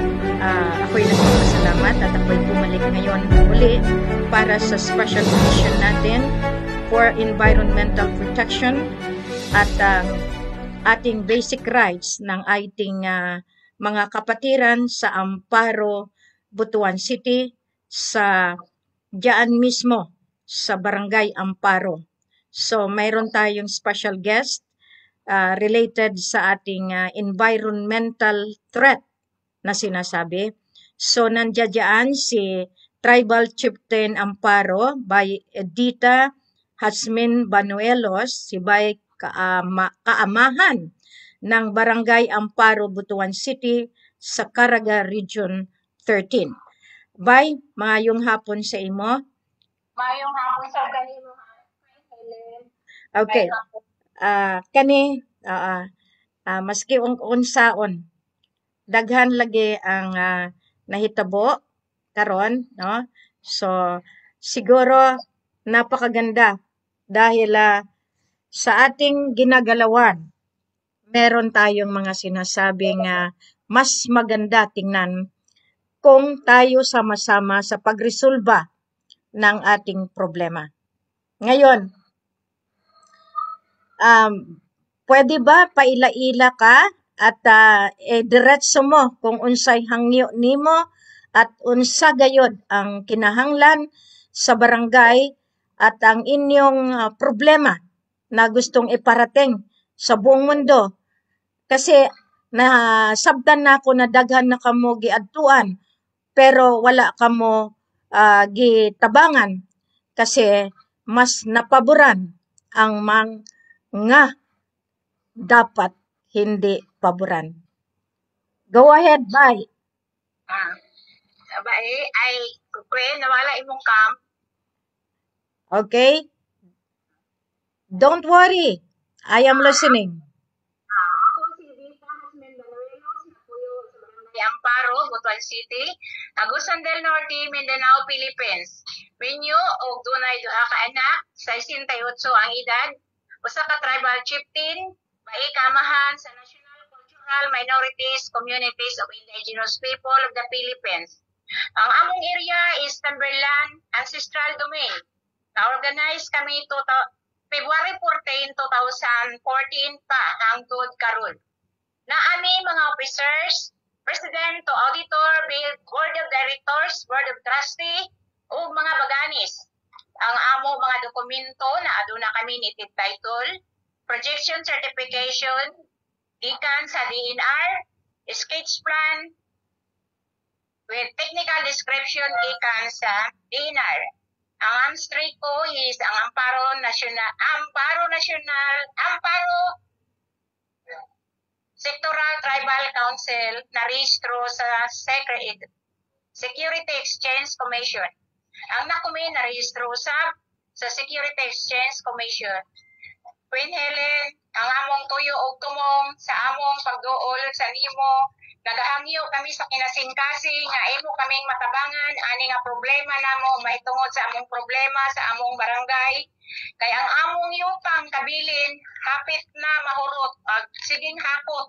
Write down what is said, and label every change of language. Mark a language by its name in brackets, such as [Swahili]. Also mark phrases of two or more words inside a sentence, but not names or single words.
[Filipino] Ako'y nagpapasalamat at ako'y bumalik ngayon muli para sa [English] special mission [Filipino] natin [English] for environmental protection [Filipino] at ating [English] basic rights [Filipino] ng ating mga kapatiran sa Amparo, Butuan City, sa diyan mismo sa Barangay Amparo. So mayroon tayong [English] special guest [Filipino] related sa ating [English] environmental threat [Filipino] na sinasabi. So nandiyan si Tribal Chieftain Amparo by Edita Hasmin Banuelos, si bay kaamahan ng Barangay Amparo, Butuan City sa Caraga Region 13. [Cebuano] Bay, maayong hapon sa imo. Maayong hapon sa kanimo. Okay. Kani maski unsaon daghan lagi ang nahitabo karon, no? [Filipino] So siguro napakaganda dahil sa ating ginagalawan meron tayong mga sinasabing mas maganda tingnan kung tayo sama-sama sa pagresolba ng ating problema. Ngayon, pwede ba [Cebuano] paila-ila ka at diretso mo kung unsay hangyo nimo at unsa gayod ang kinahanglan sa barangay at ang inyong problema na [Filipino] gustong iparating sa buong mundo? [Cebuano] Kasi nasabtan na ako na daghan na kamo giadtuan pero wala kamo gitabangan kasi mas napaboran ang mga dapat hindi paboran. [English] Go ahead, bye. [Cebuano] Ay, nawala imong cam. [English] Okay? Don't worry. I am listening. [Cebuano] Ako si Edita Hasmin Banuelos, napuyo sa Barangay Amparo, Butuan City, Agusan del Norte, Mindanao, Philippines. Minyo og dunay duha ka anak, 68 ang edad, usa ka [English] tribal chieftain, [Cebuano] bai kaamahan sa National Cultural Minorities Communities of Indigenous People of the Philippines. Ang among area is Timberland Ancestral Domain. Na-organize kami February 14, 2014 pa hangtod karon. Naani mga officers, [English] President to Auditor, Board of Directors, Board of Trustee, [Cebuano] o mga baganis. Ang amo mga dokumento na aduna kami [English] native title, projection certification, [Cebuano] gikan sa DNR, [English] sketch plan, with technical description [Cebuano] gikan sa DNR. Ang street ko is ang Amparo Sectoral Tribal Council na rehistro sa Security Exchange Commission. Ang nakumi na rehistro sa Security Exchange Commission. Queen Helen, ang among tuyo og tumong sa among pagduol sa nimo, nagahangyo kami sa kinasingkasing nga imo kaming matabangan ani nga problema namo mahitungod sa among problema sa among barangay. Kay ang among yupang kabilin hapit na mahurot ag siging hakot.